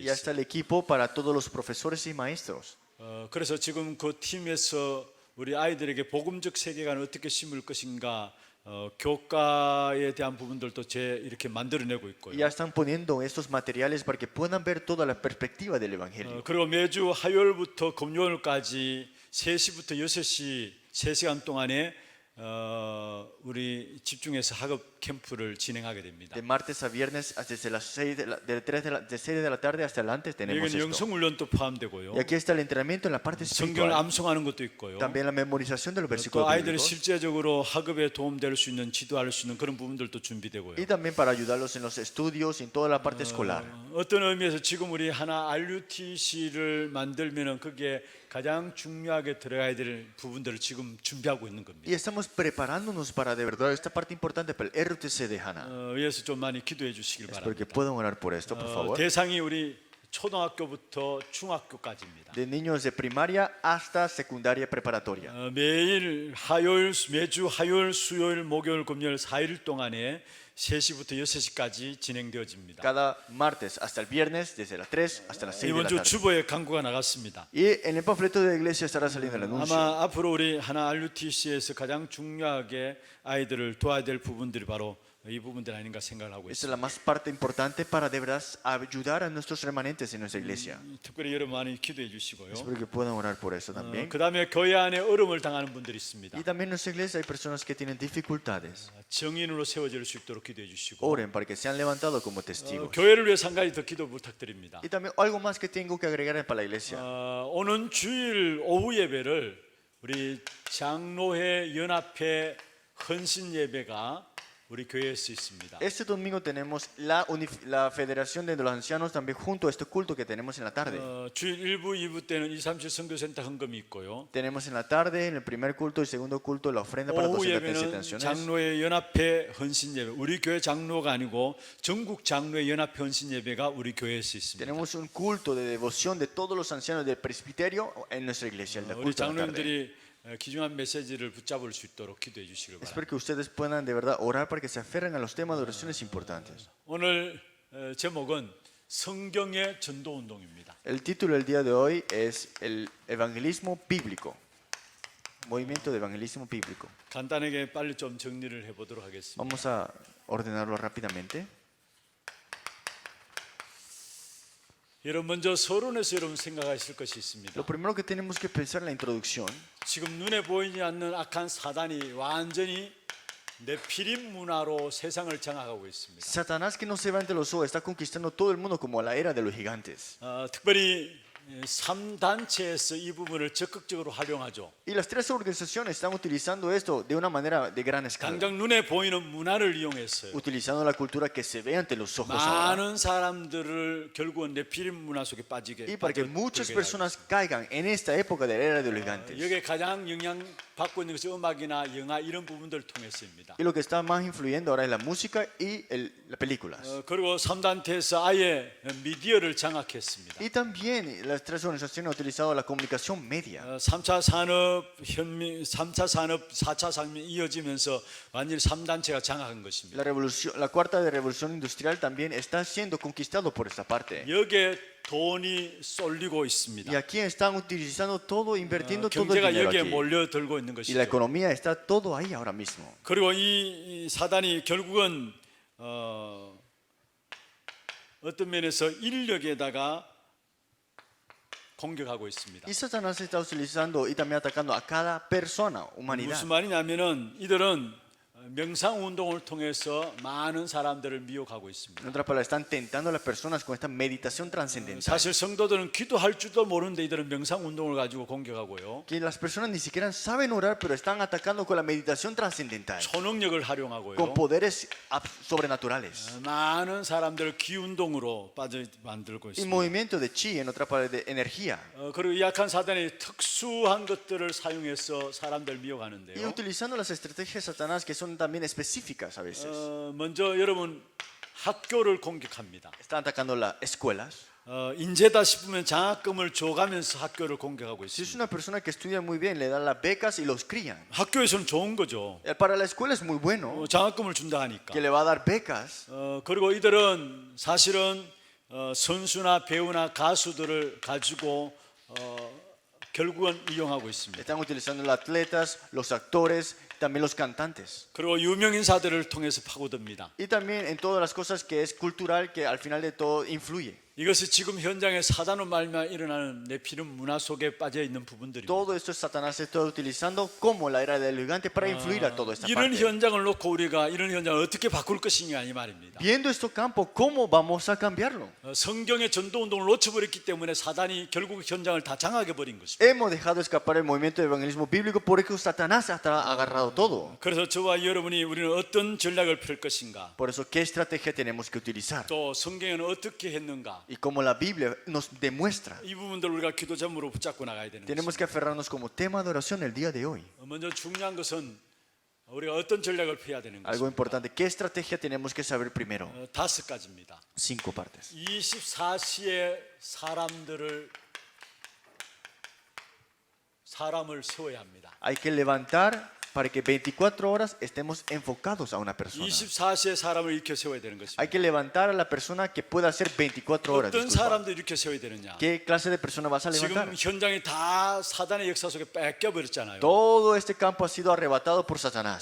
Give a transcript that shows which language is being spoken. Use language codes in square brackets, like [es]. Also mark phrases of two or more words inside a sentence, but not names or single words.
[es] Ya está [ko] 있어요. [es] el equipo para todos los profesores y maestros. [ko] 그래서 지금 그 팀에서 우리 아이들에게 복음적 세계관을 어떻게 심을 것인가 교과에 대한 부분들도 이렇게 만들어내고 있고요. [es] Ya están poniendo estos materiales para que puedan ver toda la perspectiva del evangelio. [ko] 그리고 매주 화요일부터 금요일까지 3시부터 6시 3시간 동안에 우리 집중해서 학업 캠프를 진행하게 됩니다. [es] De martes a viernes desde las 6 de 6 de la tarde hasta el antes tenemos [ko] 여기는 [es] esto. [ko] 영성 훈련도 포함되고요. [es] Y aquí está el entrenamiento en la parte [ko] 성경을 [es] espiritual. [ko] 암송하는 것도 있고요. [es] También la memorización de los [ko] 또 [es] versículos [ko] 아이들이 [es] bíblicos. [ko] 실제적으로 학업에 도움될 수 있는 지도할 수 있는 그런 부분들도 준비되고요. [es] Y también para ayudarlos en los estudios y en toda la parte escolar. [ko] 어떤 의미에서 지금 우리 하나 RUTC를 만들면은 그게 가장 중요하게 들어가야 될 부분들을 지금 준비하고 있는 겁니다. [es] Y estamos preparándonos para de verdad esta parte importante para el RUTC de Hana. [ko] 위해서 좀 많이 기도해 주시길 [es] Espero que [ko] 바랍니다. [es] puedan orar por esto, por favor. [ko] 대상이 우리 초등학교부터 중학교까지입니다. [es] De niños de primaria hasta secundaria preparatoria. [ko] 매주 화요일, 수요일, 목요일, 금요일 4일 동안에 3시부터 6시까지 진행되어집니다. [es] Cada martes hasta el viernes, desde las 3 hasta las 6 de [ko] 이번 [es] la [ko] 주 [es] tarde. [ko] 주보에 광고가 나갔습니다. [es] Y en el panfleto de la iglesia estará saliendo el anuncio. [ko] 아마 앞으로 우리 하나 RUTC에서 가장 중요하게 아이들을 도와야 될 부분들이 바로 이 부분들 아닌가 생각을 하고 [es] Esta es [ko] 있습니다. [es] la más parte importante para de verdad ayudar a nuestros remanentes en nuestra iglesia. [ko] 특별히 여러분 많이 기도해 주시고요. [es] Espero que puedan orar por eso también. [ko] 그 다음에 교회 안에 어려움을 당하는 분들이 있습니다. [es] Y también en nuestra iglesia hay personas que tienen dificultades. [ko] 정인으로 세워질 수 있도록 기도해 주시고 [es] Oren para que sean levantados como testigos. [ko] 교회를 위해서 한 가지 더 기도 부탁드립니다. [es] Y también algo más que tengo que agregar para la iglesia. [ko] 오는 주일 오후 예배를 우리 장로회 연합회 헌신 예배가 우리 교회에서 있습니다. [es] Este domingo tenemos la Federación de los Ancianos también junto a este culto que tenemos en la tarde. [ko] 주일 1부, 2부 때는 237 선교센터 헌금이 있고요. [es] Tenemos en la tarde, en el primer culto y segundo culto, la ofrenda para [ko] 오후 237 예배는 [es] ancianos. [ko] 장로회 연합회 헌신 예배. 우리 교회 장로가 아니고 전국 장로회 연합회 헌신 예배가 우리 교회에서 있습니다. [es] Tenemos un culto de devoción de todos los ancianos del presbiterio en nuestra iglesia. El [ko] 우리 [es] culto en la tarde. [ko] 장로님들이 귀중한 메시지를 붙잡을 수 있도록 기도해 주시길 바랍니다. [es] Espero que ustedes puedan de verdad orar para que se aferren a los temas de oraciones importantes. [ko] 오늘 제목은 성경의 전도 운동입니다. [es] El título del día de hoy es el evangelismo bíblico. Movimiento de evangelismo bíblico. [ko] 간단하게 빨리 좀 정리를 해보도록 하겠습니다. [es] Vamos a ordenarlo rápidamente. [ko] 여러분 먼저 서론에서 여러분 생각하실 것이 있습니다. [es] Lo primero que tenemos que pensar en la introducción [ko] 지금 눈에 보이지 않는 악한 사단이 완전히 네피림 문화로 세상을 장악하고 있습니다. [es] Satanás que no se va ante los ojos está conquistando todo el mundo como la era de los gigantes. [ko] 특별히 3단체에서 이 부분을 적극적으로 활용하죠. [es] Y las tres organizaciones están utilizando esto de una manera de gran escala. [ko] 당장 눈에 보이는 문화를 이용했어요. [es] Utilizando la cultura que se ve ante los ojos ahora. [ko] 많은 사람들을 결국은 네피림 문화 속에 빠지게 [es] Y para que muchas personas caigan en esta época de la era de los gigantes. [ko] 여기에 가장 영향 받고 있는 것이 음악이나 영화 이런 부분들을 통해서입니다. [es] Y lo que está más influyendo ahora es la música y las películas. [ko] 그리고 3단체에서 아예 미디어를 장악했습니다. [es] Y también las tres organizaciones han utilizado la comunicación media. [ko] 3차 산업 현민, 3차 산업, 4차 산업이 이어지면서 완전히 3단체가 장악한 것입니다. [es] La cuarta de revolución industrial también está siendo conquistado por esta parte. [ko] 여기에 돈이 쏠리고 있습니다. [es] Y aquí están utilizando todo, invirtiendo todo el [ko] 경제가 [es] dinero [ko] 여기에 [es] aquí. [ko] 몰려들고 있는 [es] Y la [ko] 것이죠. [es] economía está todo ahí ahora mismo. [ko] 그리고 이 사단이 결국은 어떤 면에서 인력에다가 공격하고 있습니다. [es] Y Satanás está utilizando y también atacando a cada persona, humanidad. [ko] 무슨 말이냐면은 이들은 명상 운동을 통해서 많은 사람들을 미혹하고 있습니다. [es] En otras palabras, están tentando a las personas con esta meditación trascendental. [ko] 사실 성도들은 기도할 줄도 모르는데 이들은 명상 운동을 가지고 공격하고요. [es] Que las personas ni siquiera saben orar, pero están atacando con la meditación trascendental, [ko] 초능력을 활용하고요. [es] con poderes sobrenaturales. [ko] 많은 사람들을 기운동으로 빠져 만들고 [es] Y [ko] 있습니다. [es] movimiento de chi, en otras palabras, de energía. [ko] 그리고 이 약한 사단이 특수한 것들을 사용해서 사람들 [es] Y [ko] 미혹하는데요. [es] utilizando las estrategias de Satanás que son también específicas a veces. [ko] 먼저 여러분 학교를 공격합니다. [es] Están atacando las escuelas. [ko] 인재다 싶으면 장학금을 줘가면서 학교를 공격하고 [es] Si es [ko] 있습니다. [es] una persona que estudia muy bien, le dan las becas y los crían. [ko] 학교에서는 좋은 거죠. [es] Para la escuela es muy bueno, [ko] 장학금을 준다 하니까. [es] que le va a dar becas. [ko] 그리고 이들은 사실은 선수나 배우나 가수들을 가지고 결국은 이용하고 있습니다. [es] Están utilizando los atletas, los actores, también los cantantes. [ko] 그리고 유명 인사들을 통해서 파고듭니다. [es] Y también en todas las cosas que es cultural, que al final de todo influye. [ko] 이것이 지금 현장에 사단으로 말미암아 일어나는 네피림 문화 속에 빠져 있는 부분들입니다. [es] Todo esto Satanás está utilizando como la era del gigante para influir a toda esta [ko] 이런 [es] parte. [ko] 현장을 놓고 우리가 이런 현장을 어떻게 바꿀 것이냐 이 말입니다. [es] Viendo este campo, ¿cómo vamos a cambiarlo? [ko] 성경의 전도 운동을 놓쳐버렸기 때문에 사단이 결국 현장을 다 장악해 버린 것입니다. [es] Hemos dejado escapar el movimiento de evangelismo bíblico por eso Satanás ha agarrado todo. [ko] 그래서 저와 여러분이 우리는 어떤 전략을 펼 것인가, [es] Por eso, ¿qué estrategia tenemos que utilizar? [ko] 또 성경에는 어떻게 했는가, [es] Y como la Biblia nos demuestra, [ko] 이 부분들 우리가 기도 제목으로 붙잡고 나가야 되는 [es] tenemos [ko] 것입니다. [es] que aferrarnos como tema de oración el día de hoy. [ko] 먼저 중요한 것은 우리가 어떤 전략을 펴야 되는 [es] Algo [ko] 것입니다. [es] importante, ¿qué estrategia tenemos que saber primero? [ko] 5가지입니다. [es] 5 partes. [ko] 24시에 사람을 세워야 합니다. [es] Hay que levantar para que 24 horas estemos enfocados a una persona. [ko] 24시에 사람을 일으켜 세워야 되는 것입니다. [es] Hay que levantar a la persona que pueda hacer 24 horas. [ko] 어떤 [es] disculpa. [ko] 사람도 일으켜 세워야 되느냐? [es] ¿Qué clase de persona vas a levantar? [ko] 지금 현장이 다 사단의 역사 속에 뺏겨 버렸잖아요. [es] Todo este campo ha sido arrebatado por Satanás.